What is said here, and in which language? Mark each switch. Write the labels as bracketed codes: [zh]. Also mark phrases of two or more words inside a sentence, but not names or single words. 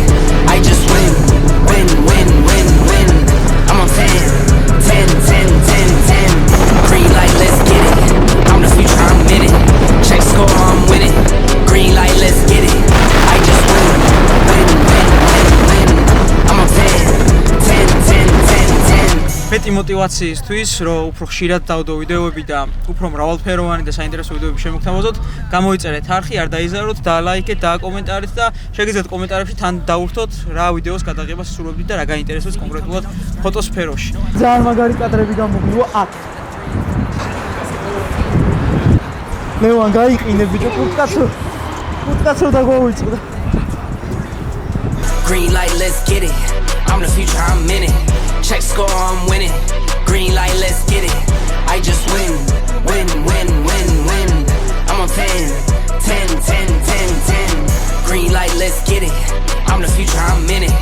[en] I just win. Win, win, win, win. I'm on 10, 10, 10, 10, 10. Green light, let's get it. I'm the future, I'm in it. Check score, I'm winning. Green light, let's get it. I just win. Win, win, win, win. I'm on 10, 10, 10, 10, 10. [ka] მეტი мотивациისთვის, რომ უფრო ხშირად დავდო ვიდეოები და უფრო მრავალფეროვანი და საინტერესო ვიდეოები შემოგთავაზოთ, გამოიწერეთ არხი, არ დაიზაროთ, დალაიქეთ, დააკომენტარეთ და შეგიძლიათ კომენტარებში თან დავურთოთ რა ვიდეოს გადაღებას სურობთ და რა გაინტერესებს კონკრეტულად ფოტოსფეროში. ძალიან მაგარი კადრები გამოგვივა აქ. ლევან გაიყინე ბიჭო, კუთხაცო დაგვავიწყდა. [en] Green light, let's get it. I'm the future, I'm in it. Check score, I'm winning. Green light, let's get it. I just win. Win, win, win, win. I'm on 10, 10, 10, 10, 10. Green light, let's get it. I'm the future, I'm in it.